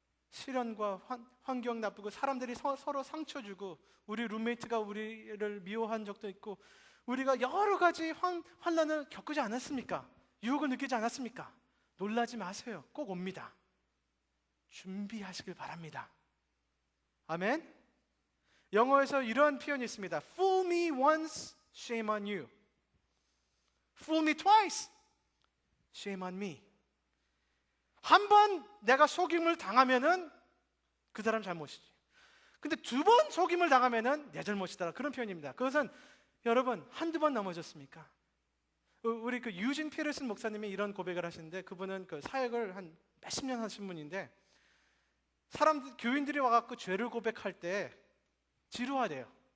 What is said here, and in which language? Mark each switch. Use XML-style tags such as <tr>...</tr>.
<ko>시련과 환경 나쁘고 사람들이 서로 상처 주고 우리 룸메이트가 우리를 미워한 적도 있고 우리가 여러 가지 환난을 겪지 않았습니까? 유혹을 느끼지 않았습니까? 놀라지 마세요. 꼭 옵니다. 준비하시길 바랍니다. 아멘. 영어에서 이런 표현이 있습니다.</ko> <en>Fool me once, shame on you. Fool me twice, shame on me.</en> <ko>한 번 내가 속임을 당하면은 그 사람 잘못이지. 근데 두 번 속임을 당하면은 내 잘못이다. 그런 표현입니다. 그것은 여러분 한두 번 넘어졌습니까? 우리 그 유진 피어슨 목사님이 이런 고백을 하시는데 그분은 그 사역을 한 몇십 년 하신 분인데 교인들이 와갖고 죄를 고백할 때 지루하대요.</ko>